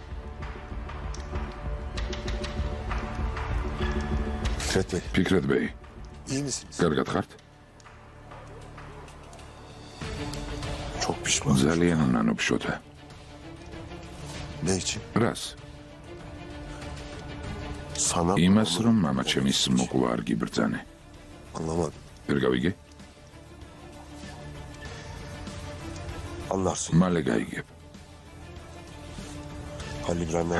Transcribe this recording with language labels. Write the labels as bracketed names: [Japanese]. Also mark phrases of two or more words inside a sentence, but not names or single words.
[Turkish] Fikret Bey. [Georgian] ფიქრეთ ბეი, [Turkish] İyi misiniz? [Georgian] კარგად ხართ? [Turkish] Çok pişmanım. [Georgian] ძალიან უნანობ შოთა. [Turkish] Ne için? [Georgian] რას? [Turkish] Sana [Georgian] იმას, რომ მამა ჩემის მოკლა არ გიბრძანე. [Turkish] anlamadım. [Georgian] ვერ გავიგე? [Turkish] Anlarsın. [Georgian] მალე გაიგებ. [Turkish] Halil İbrahim'e